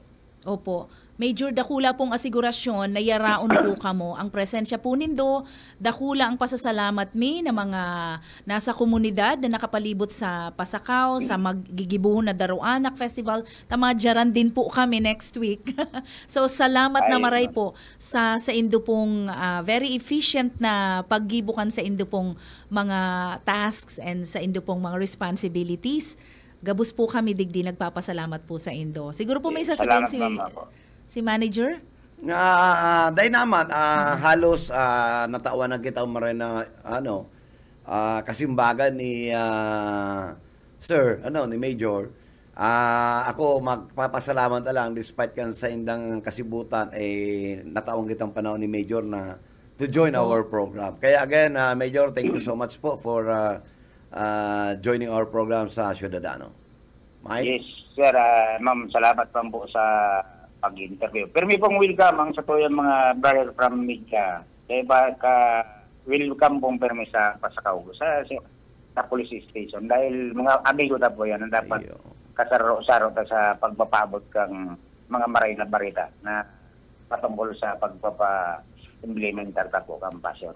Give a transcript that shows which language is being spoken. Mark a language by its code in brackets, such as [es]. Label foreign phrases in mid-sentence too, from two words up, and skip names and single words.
[bik] Opo. Major, dakula pong asigurasyon na yaraon po kamo ang presensya po nindo, dakula ang pasasalamat mi na mga nasa komunidad na nakapalibot sa Pasakaw, sa magigibuhon na Daruanak Festival, tamadyaran din po kami [en] next week. [bik] So salamat na maray po sa indo pong [en] very efficient [bik] na paggibukan sa indo pong mga [en] tasks and [bik] sa indo pong mga responsibilities. Gabos po kami digdi nagpapasalamat po sa indo. [tl] Siguro po may sasabihin si manager? [bik] Dahil naman, halos natawan na kita marin na kasimbagan ni ni Major. Ako magpapasalamat na lang despite kan sa indang kasibutan nataong kitang panahon ni Major na [en] to join our program. Kaya again, Major, thank you so much po for joining our program sa Ciudadano. Mike? Yes, sir. [bik] Ma'am, salamat po sa pag-interview. Pero may pong welcome ang sa tuyang mga [en] brother from [bik] Midka. Kaya welcome pong permi sa Pasakaw sa police station. Dahil mga amigo na po yan ang dapat kasaro-saro sa pagpapabot kang mga maray na barita na patungkol sa pagpapa-implementar ta po kang pasyor.